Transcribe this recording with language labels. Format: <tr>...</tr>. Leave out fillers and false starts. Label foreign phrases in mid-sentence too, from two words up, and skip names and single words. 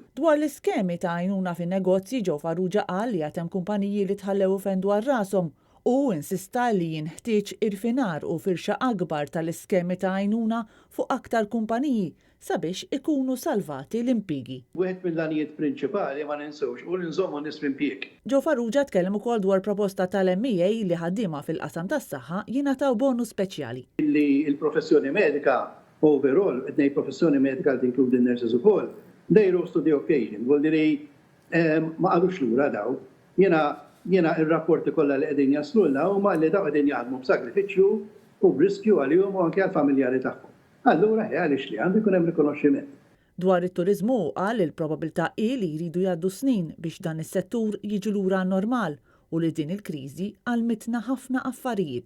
<mt>Dwar l-iskemi ta' għajnuna fin-negozji Joe Farrugia qal li għad hemm kumpaniji li tħallew fen dwar rashom u insista li jinħtieġ irfinar u firxa akbar tal-iskemi ta' għajnuna fuq aktar kumpaniji sabiex ikunu salvati l-impjiegi. Wieħed mill-għanijiet prinċipali ma ninsewx u nżommu nies fl-impjieg. Joe Farrugia tkellem ukoll dwar proposta tal-MEA li ħaddiema fil-qasam tas-saħħa jingħataw bonus speċjali. Li l-professjoni medika overall, qed ngħid professjoni medika li tinkludi nurses ukoll,</mt> <en>they rose to the occasion.</en> <it>Vuol dire</it> <mt>ma qalux lura daw. Jiena ir-rapporti kollha li qegħdin jaslulna huma li daw qegħdin jaħdmu b'sagrifiċċju u b'riskju għalihom u anke għall-familjari tagħhom. Allura għaliex li għandu jkun hemm rikonoxximent. Dwar it-turiżmu qal il-probabilità hi li jridu jgħaddu snin biex dan is-settur jiġi lura normal u li din il-kriżi għalmitna ħafna affarijiet.</mt>